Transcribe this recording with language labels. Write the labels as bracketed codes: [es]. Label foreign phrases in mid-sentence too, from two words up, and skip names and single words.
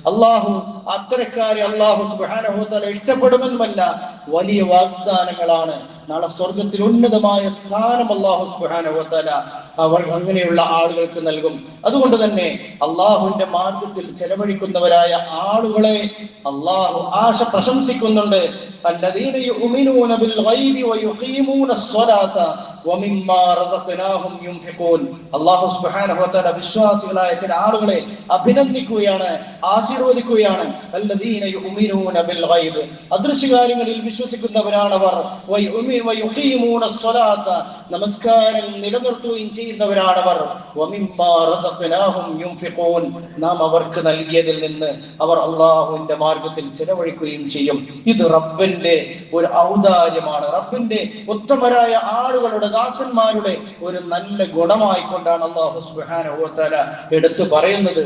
[ml] അത്തരക്കാരെ [ar] الله سبحانه وتعالى [ml] ഇഷ്ടപ്പെടുമെന്നല്ല, വലിയ വാഗ്ദാനങ്ങളാണ്. നാളെ സ്വർഗത്തിൽ ഉന്നതമായ സ്ഥാനം [ar] الله سبحانه وتعالى [ml] അങ്ങനെയുള്ള ആളുകൾക്ക് നൽകും. അതുകൊണ്ട് തന്നെ അള്ളാഹുവിന്റെ മാർഗത്തിൽ ചെലവഴിക്കുന്നവരായ ആളുകളെ അള്ളാഹു പ്രശംസിക്കുന്നുണ്ട്. [ar] الذين يؤمنون بالغيب ويقيمون الصلاة ومما رزقناهم ينفقون. الله سبحانه وتعالى [ml] വിശ്വാസികളായ ചില ആളുകളെ അഭിനന്ദിക്കുകയാണ്, ആശീർവദിക്കുകയാണ്. [ar] الذين يؤمنون بالغيب, [ml] അദൃശ്യകാര്യങ്ങളിൽ വിശ്വസിക്കുന്നവരാണവർ. [ar] ويقيمون الصلاة, [ml] നമസ്കാരം നിലനിർത്തുകയും ചെയ്യുന്നവരാണവർ. [ar] ومما رزقناهم ينفقون, [ml] നാം അവർക്ക് നൽകിയതിൽ നിന്ന് അവർ അള്ളാഹുവിന്റെ മാർഗത്തിൽ ചെലവഴിക്കുകയും ചെയ്യും. ഇത് റബ്ബിന്റെ ഒരു ഔദാര്യമാണ്. റബ്ബിന്റെ ഉത്തമരായ ആളുകളുടെ, ദാസന്മാരുടെ ഒരു നല്ല ഗുണമായിക്കൊണ്ടാണ് [ar] الله سبحانه وتعالى [ml] എടുത്തു പറയുന്നത്.